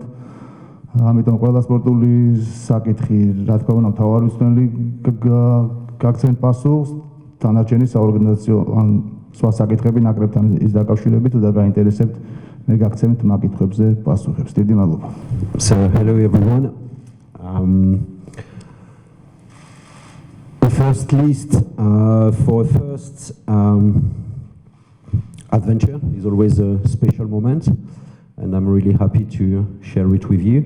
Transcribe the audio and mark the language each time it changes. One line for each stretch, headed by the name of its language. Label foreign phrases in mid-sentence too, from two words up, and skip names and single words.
Georgian: ამიტომ ყველა სპორტული საკითხი, რა თქმა უნდა, მთავარმცველი გაგცემთ პასუხს, დანარჩენი საორგანიზაციო ან სხვა საკითხები ნაკრებთან ის დაკავშირებით თუ დაგაინტერესებთ, მე გაგცემთ მაგითხვებზე პასუხებს. დიდი მადლობა.
English: So hello everyone. The first list for first adventure is always a special moment, and I'm really happy to share it with you.